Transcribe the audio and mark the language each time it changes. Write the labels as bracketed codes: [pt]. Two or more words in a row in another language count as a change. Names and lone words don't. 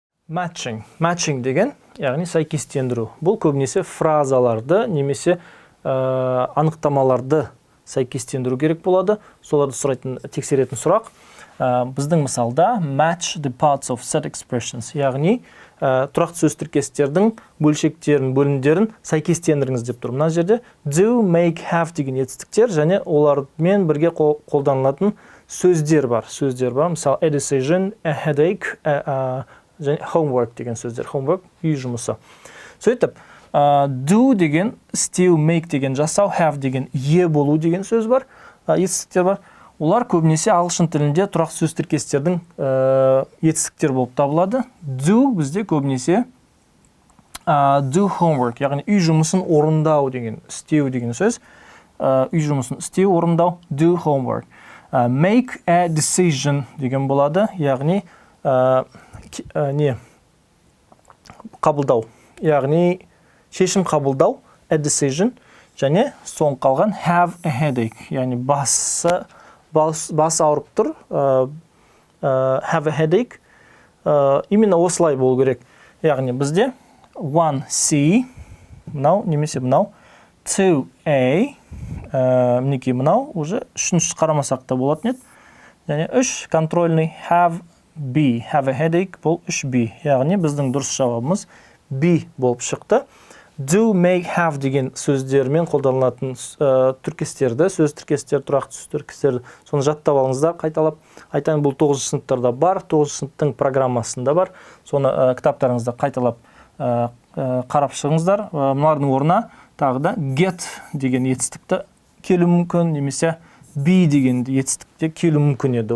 [kk] Matching деген, яғни сәйкестендіру. Бұл көбінесе фразаларды немесе анықтамаларды сәйкестендіру керек болады. Соларды тексеретін сұрақ. Біздің мысалда [en] match the parts of set expressions, [kk] яғни тұрақты сөз тіркестердің бөлшектерін, бөлімдерін сәйкестендіріңіз деп тұр. Мына жерде [en] do, make, have [kk] деген етістіктер және олармен бірге қолданылатын сөздер бар. Мысалы, [en] a decision, a headache, [kk] және homework деген сөздер. Homework үй жұмысы. Сөйтіп, do деген steal, make деген жасау, have деген ие болу деген сөз бар, етістіктер бар. Олар көбінесе ағылшын тілінде тұрақты сөз тіркестердің етістіктер болып табылады. Do бізде көбінесе [en] do homework, [kk] яғни үй жұмысын орындау деген, істеу деген сөз. Үй жұмысын істеу, орындау, [en] do homework. Make a decision [kk] деген болады, яғни қабылдау, яғни шешім қабылдау, [en] a decision, [kk] және соң қалған [en] have a headache, [kk] яғни бас ауырып тұр, [en] have a headache, [kk] именно осылай болу керек. Яғни бізде 1C, мынау, немесе мынау, 2A, мінекей мынау, уже үшінші қарамасақ та болатын еді. [en] Және 3 контрольный have B, have a headache, [kk] бұл 3B. Яғни біздің дұрыс жауабымыз B болып шықты. [en] Do, make, have [kk] деген сөздермен қолданылатын тіркестерді, сөз тіркестер, тұрақты сөз тіркестерді, соны жаттап алыңыздар, қайталап. Айтайын, бұл 9 сыныптарда бар, 9 сыныптың программасында бар. Соны кітаптарыңызда қайталап қарап шығыңыздар. Мұнардың орнына тағы да get деген етістікті келу мүмкін, немесе be деген етістікте келу мүмкін еді.